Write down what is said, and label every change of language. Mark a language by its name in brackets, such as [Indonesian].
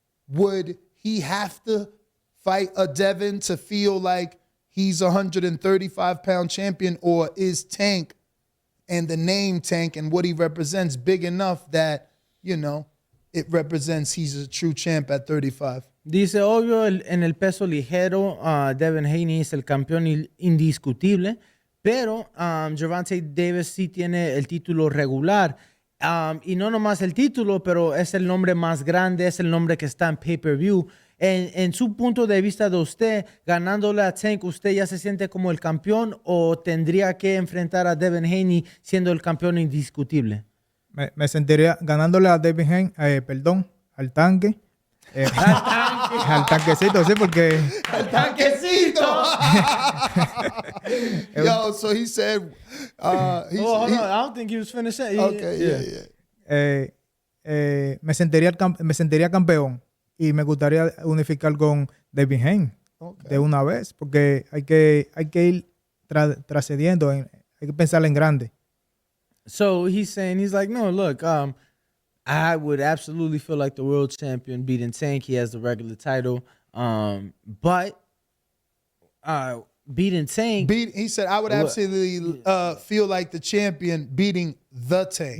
[English] would he have to fight a Devin to feel like he's a 135-pound champion, or is Tank and the name Tank and what he represents big enough that, you know, it represents he's a true champ at 35? [Spanish] Dice, obvio, en el peso ligero, Devin Haney es el campeón indiscutible, pero Gervonta Davis sí tiene el título regular. Y no nomás el título, pero es el nombre más grande, es el nombre que está en pay-per-view. En su punto de vista de usted, ganándole a Tank, ¿usted ya se siente como el campeón o tendría que enfrentar a Devin Haney siendo el campeón indiscutible? Me sentiría ganándole a Devin Haney, al tanque. Al tanquecito, sí, porque... ¡El tanquecito! [English] Yo, so he said... hold on, I don't think he was finished. Okay, yeah. [Spanish] Me sentiría campeón y me gustaría unificar con Devin Haney de una vez, porque hay que ir trascendiendo, hay que pensar en grande. [English] So he's saying, he's like, no, look, I would absolutely feel like the world champion beating Tank. He has the regular title. But beating Tank... He said, I would absolutely feel like the champion beating the Tank.